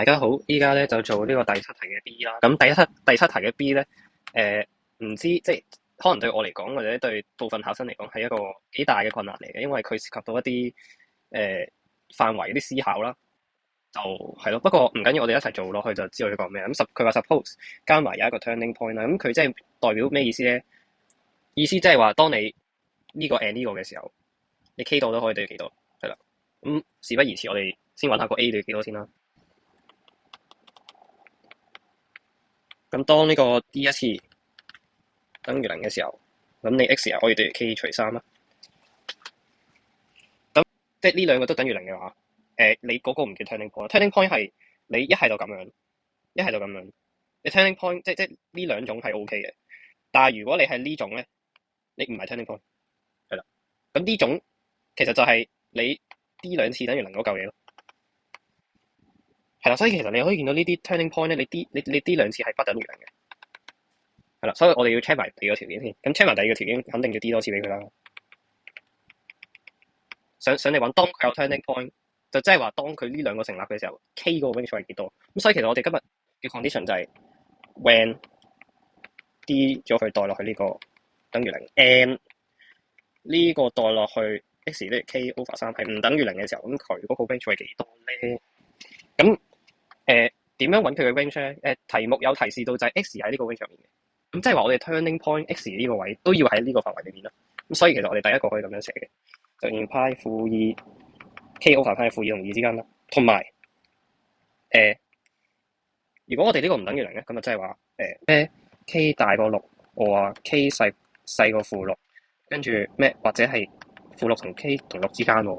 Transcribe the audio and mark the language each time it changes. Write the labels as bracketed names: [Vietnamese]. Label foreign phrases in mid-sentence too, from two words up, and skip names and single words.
[Cantonese] 大家好，依家咧就做呢個第七題嘅 B 啦。咁第七題嘅 B 咧，唔知即係可能對我嚟講，或者對部分考生嚟講係一個幾大嘅困難嚟嘅，因為佢涉及到一啲範圍啲思考啦，就係咯。不過唔緊要，我哋一齊做落去就知道佢講咩。咁佢話 suppose 加埋有一個 [English] turning point [Cantonese] 啦。咁佢即係代表咩意思咧？意思即係話，當你呢個 and 呢個嘅時候，你 K 度都可以對幾多？係啦。咁事不宜遲，我哋先揾下個 A 對幾多先啦。咁當呢個 D 一次等於零嘅時候，咁你 x 又可以對 k 除三啦。咁即係呢兩個都等於零嘅話，你嗰個唔叫 [English] turning point。 turning point [Cantonese] 係你一係就咁樣，一係就咁樣。你 [English] turning point [Cantonese] 即呢兩種係 OK 嘅，但係如果你係呢種咧，你唔係 [English] turning point， [Cantonese] 係啦。咁呢種其實就係你 D 兩次等於零嗰嚿嘢咯，係啦。所以其實你可以見到呢啲 [English] turning point [Cantonese] 咧，你 D 兩次係不等於零嘅。係啦，所以我哋要 check 埋第二個條件先。咁 check 埋第二個條件，肯定要 D 多次俾佢啦。想你揾當佢有 [English] turning point， [Cantonese] 就即係話當佢呢兩個成立嘅時候，K 嗰個 range 係幾多？咁所以其實我哋今日嘅 condition 就係 when D 咗佢代落去呢個等於零，and 呢個代落去 x 呢 K over 三係唔等於零嘅時候，咁佢嗰個 range 係幾多咧？咁點樣揾佢嘅 range 咧？題目有提示到就係 x 喺呢個 range 入面嘅。咁即係話我哋 turning point x 呢個位都要喺呢個範圍裏面啦。咁所以其實我哋第一個可以咁樣寫嘅，就 imply 負二 k over 派負二同二之間啦。同埋如果我哋呢個唔等於零咧，咁就即係話咩 k 大過六，我話 k 細過負六，跟住咩或者係負六同 k 同六之間喎。